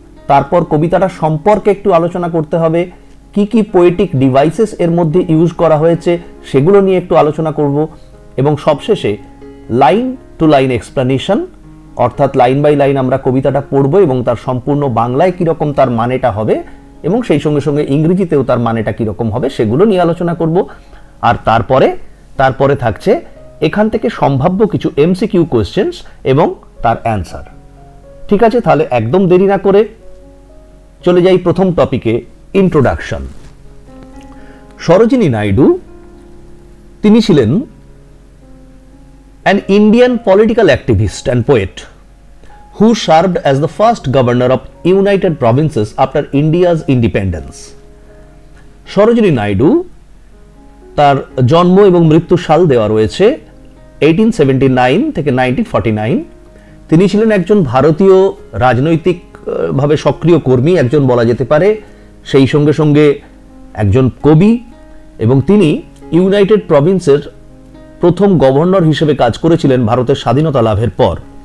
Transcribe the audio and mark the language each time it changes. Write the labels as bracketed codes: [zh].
[bn] তারপর কবিতাটা সম্পর্কে একটু আলোচনা করতে হবে, কি কি পোয়েটিক ডিভাইসেস এর মধ্যে ইউজ করা হয়েছে সেগুলো নিয়ে একটু আলোচনা করব, এবং সবশেষে [en] line to line explanation [bn] অর্থাৎ [en] line by line [bn] আমরা কবিতাটা পড়ব এবং তার সম্পূর্ণ বাংলায় কীরকম তার মানেটা হবে এবং সেই সঙ্গে সঙ্গে ইংরেজিতেও তার মানেটা কীরকম হবে সেগুলো নিয়ে আলোচনা করব। আর তারপরে থাকছে এখান থেকে সম্ভাব্য কিছু এমসিকিউ কোয়েশ্চেন্স এবং তার অ্যান্সার। ঠিক আছে, তাহলে একদম দেরি না করে চলে যাই প্রথম টপিকে, ইন্ট্রোডাকশন। [en] Sarojini Naidu [bn] তিনি ছিলেন [en] an Indian political activist and poet who served as the first governor of United Provinces after India's independence. [bn] Sarojini Naidu তার জন্ম এবং মৃত্যু সাল দেওয়া রয়েছে 1879 থেকে 1949। তিনি ছিলেন একজন ভারতীয় রাজনৈতিকভাবে সক্রিয় কর্মী, একজন বলা যেতে পারে, সেই সঙ্গে সঙ্গে একজন কবি, এবং তিনি ইউনাইটেড প্রভিন্সের প্রথম গভর্নর হিসেবে কাজ করেছিলেন ভারতের স্বাধীনতা লাভের পর।